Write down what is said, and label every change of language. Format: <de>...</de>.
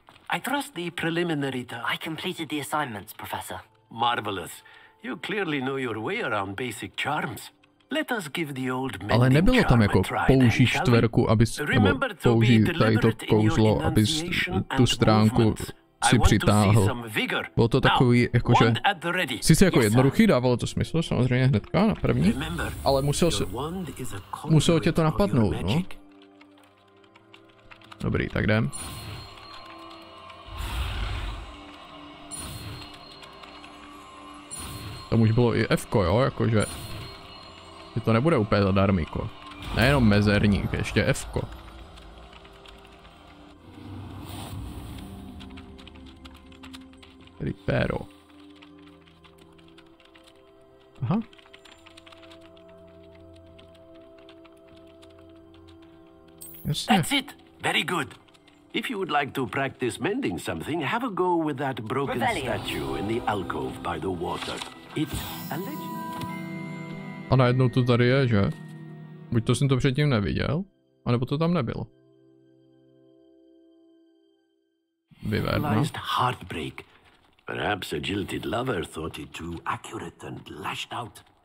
<en>I trust the preliminary I completed the assignments, Professor. Marvelous. You clearly know your way around basic charms. Let us give the old</en> <cs>Ale nebylo tam jako použij čtverku, abys, nebo použij tady to kouzlo, abys tu stránku si přitáhl. Bylo to takový, jakože, sice jako jednoduchý, dávalo to smysl, samozřejmě hnedka na první, ale muselo tě to napadnout, no. Dobrý, tak jdem. Tam už bylo i F-ko, jo, jakože... Že to nebude úplně zadarmíko. Nejenom mezerník, ještě F-ko. Ripero. Aha. Jasně.</cs> <en>That's it. Very good. If you would like to practice mending something, have a go with that broken statue in the alcove by the water. It's a legend.</en> <cs>A najednou to tady je, že? Buď to jsem to předtím neviděl, anebo to tam nebylo. Vyverno.</cs> <en>Heartbreak. Perhaps a jilted lover thought it too accurate and lashed out.</en>